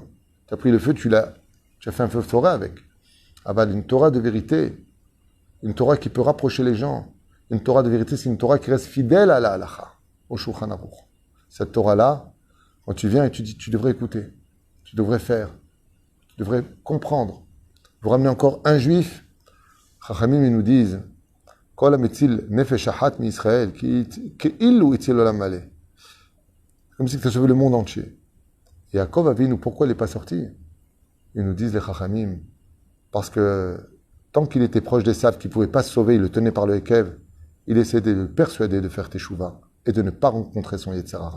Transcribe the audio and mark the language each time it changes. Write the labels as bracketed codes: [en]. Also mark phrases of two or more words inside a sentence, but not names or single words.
[fr] Tu as pris le feu, tu as fait un feu de forêt avec. Aval, une Torah de vérité, une Torah qui peut rapprocher les gens. Une Torah de vérité, c'est une Torah qui reste fidèle à la halacha, au Shulchan Aruch. Cette Torah-là, quand tu viens et tu dis, tu devrais écouter, tu devrais faire, tu devrais comprendre. Vous ramenez encore un juif, Chachamim, ils nous disent, [he] כל המציל נפש אחת מישראל, כאילו הציל עולם מלא. [fr] Comme si tu as sauvé le monde entier. Et Yaakov Avinu, pourquoi il n'est pas sorti? Ils nous disent les Chachamim, parce que tant qu'il était proche des Saves, qu'il ne pouvait pas se sauver, il le tenait par le Hekev, il essayait de le persuader de faire Teshuvah et de ne pas rencontrer son [he] יצר הרע.